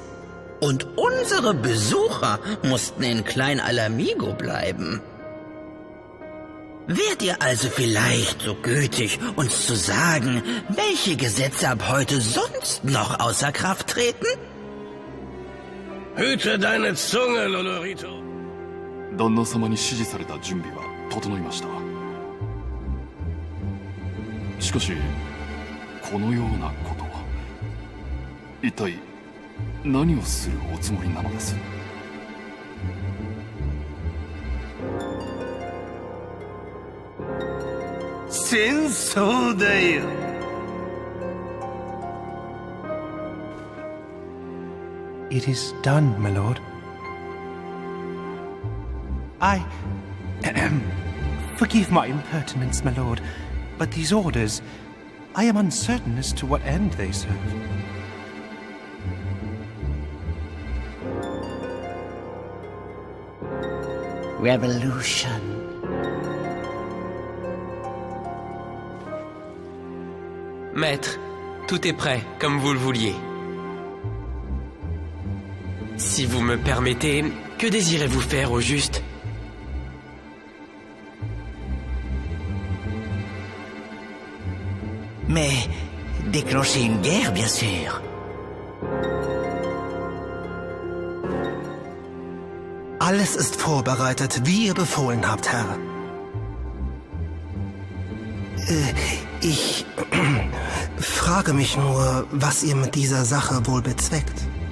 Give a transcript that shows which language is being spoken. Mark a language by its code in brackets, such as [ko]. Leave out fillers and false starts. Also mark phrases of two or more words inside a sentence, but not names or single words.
[de] Und unsere Besucher mussten in Klein Alamigo bleiben. Wärt ihr also vielleicht so gütig, uns zu sagen, welche Gesetze ab heute sonst noch außer Kraft treten? Hüte deine Zunge, Lolorito. [ja] 旦那様に指示された準備は整いました。しかし、このようなことは一体何をするおつもりなのです？戦争だよ。 [en] It is done, my lord. Forgive my impertinence, my lord, but these orders, I am uncertain as to what end they serve. Revolution. [fr] Maître, tout est prêt, comme vous le vouliez. Si vous me permettez, que désirez-vous faire au juste? Mais déclencher une guerre, bien sûr. [de] Alles ist vorbereitet, wie ihr befohlen habt, Herr. Ich frage mich nur, was ihr mit dieser Sache wohl bezweckt.